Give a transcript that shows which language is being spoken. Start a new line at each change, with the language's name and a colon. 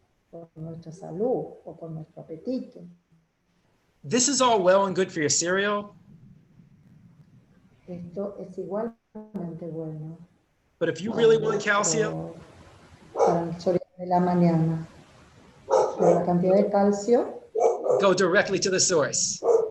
Spanish: por nuestra salud o por nuestro apetito.
English: This is all well and good for your cereal,
Spanish: Esto es igualmente bueno
English: but if you really want calcium,
Spanish: para el cereal de la mañana. Pero la cantidad de calcio,
English: go directly to the source.